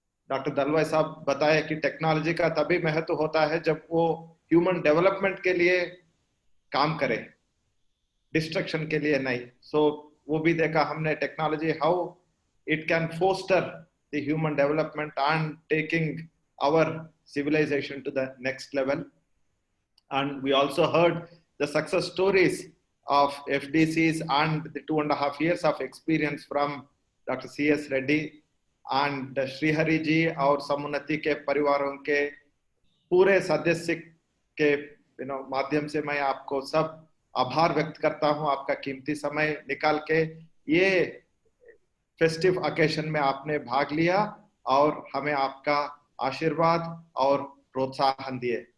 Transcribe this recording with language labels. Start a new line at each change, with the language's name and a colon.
Hindi: Doctor Dalwai साहब बताए कि टेक्नोलॉजी का तभी महत्व होता है जब वो ह्यूमन डेवलपमेंट के लिए काम करे, डिस्ट्रक्शन के लिए नहीं। वो भी देखा हमने
English: Technology how it can foster the human development and taking our civilization to the next level. And we also heard the success stories of FDCs and the 2.5 years of experience from Dr. C.S.
Hindi: Reddy and Srihari ji और समुन्नति के परिवारों के पूरे सदस्य के माध्यम से मैं आपको सब आभार व्यक्त करता हूं। आपका कीमती समय निकाल के ये फेस्टिव ओकेशन में आपने भाग लिया और हमें आपका आशीर्वाद और प्रोत्साहन दिए।